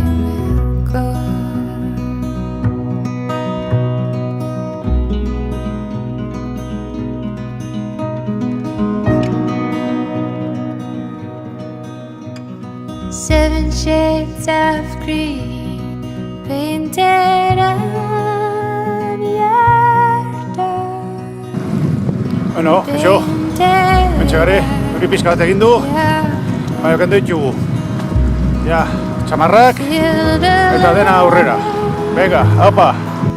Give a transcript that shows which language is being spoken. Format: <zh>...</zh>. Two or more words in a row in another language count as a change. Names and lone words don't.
<en>Seven shades of green painted on your door.</en> <eu>Bueno, kaixo, mentxegare, hori pizkat egin du, baina kendu ditugu. Ja, txamarrak eta dena aurrera. Venga, haupa!</eu>